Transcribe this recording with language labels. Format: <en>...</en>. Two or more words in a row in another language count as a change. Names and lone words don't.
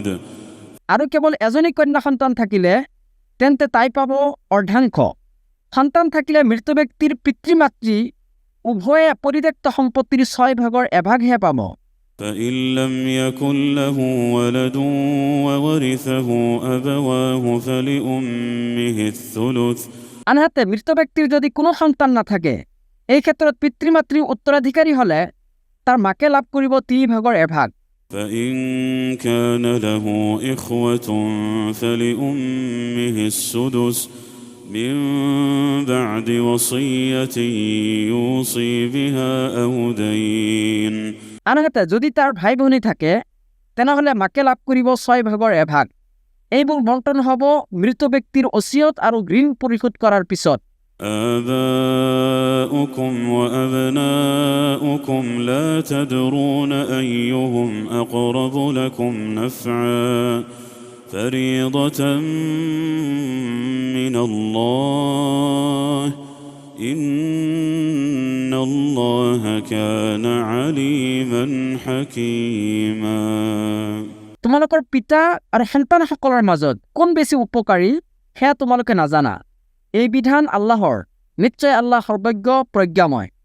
<as>আৰু কেৱল এজনী কন্যা সন্তান থাকিলে তেন্তে তাই পাব অৰ্ধাংশ সন্তান থাকিলে মৃত ব্যক্তিৰ পিতৃ-মাতৃ উভয়ে পৰিত্যক্ত সম্পত্তিৰ 6/1 1ভাগহে পাব</as> <ar>فإن لم يكن له ولد وورثه أبواه فلأمه الثلث</ar> <as>আনহাতে মৃত ব্যক্তিৰ যদি কোনো সন্তান নাথাকে এই ক্ষেত্ৰত পিতৃ-মাতৃ উত্তৰাধিকাৰী হ'লে তাৰ মাকে লাভ কৰিব 3/1 1ভাগ</as> <ar>فإن كان له إخوة فلأمه السدس من بعد وصية يوصي بها أو دين</ar> <as>আনহাতে যদি তাৰ ভাই ভনী থাকে তেনেহ'লে মাকে লাভ কৰিব 6/1 1ভাগ এইবোৰ বণ্টন হ'ব মৃত ব্যক্তিৰ ওচিয়ত আৰু ঋণ পৰিশোধ কৰাৰ পিছত</as> <ar>آباؤكم وأبناؤكم لا تدرون أيهم أقرب لكم نفعا فريضة من الله إن الله كان عليما حكيما</ar> <as>তোমালোকৰ পিতা আৰু সন্তানসকলৰ মাজত কোন বেছি উপকাৰী সেয়া তোমালোকে নাজানা এই বিধান আল্লাহৰ নিশ্চয় আল্লাহ সৰ্বজ্ঞ প্ৰজ্ঞাময়</as>